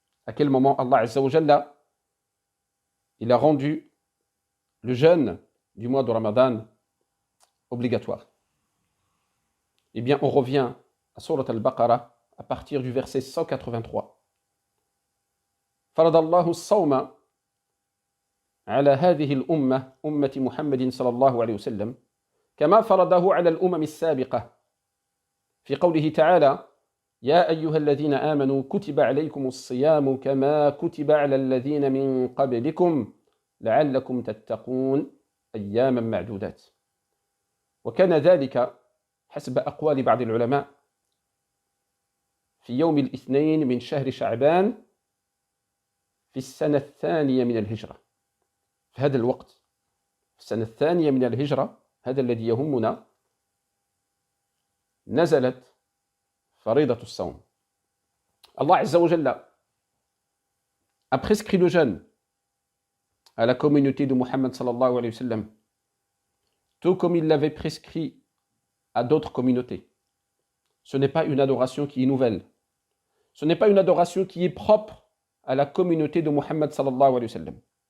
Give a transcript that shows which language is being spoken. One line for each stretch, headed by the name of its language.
French: À quel moment Allah Azza wa Jalla, il a rendu le jeûne du mois de Ramadan obligatoire. Eh bien, on revient à Surat al-Baqarah à partir du verset 183.
Arabic: Faradallahu as-sawma على هذه الأمة أمة محمد صلى الله عليه وسلم كما فرضه على الأمم السابقة في قوله تعالى يا أيها الذين آمنوا كتب عليكم الصيام كما كتب على الذين من قبلكم لعلكم تتقون أياما معدودات وكان ذلك حسب أقوال بعض العلماء في يوم الاثنين من شهر شعبان في السنة الثانية من الهجرة. في هذا الوقت في السنة الثانية من الهجرة هذا الذي يهمنا نزلت فريضة الصوم.
French: Allah Azza wa Jalla a prescrit le jeûne à la communauté de Muhammad sallallahu alayhi wa sallam, tout comme il l'avait prescrit à d'autres communautés. Ce n'est pas une adoration qui est nouvelle. Ce n'est pas une adoration qui est propre à la communauté de Muhammad sallallahu alayhi wa sallam.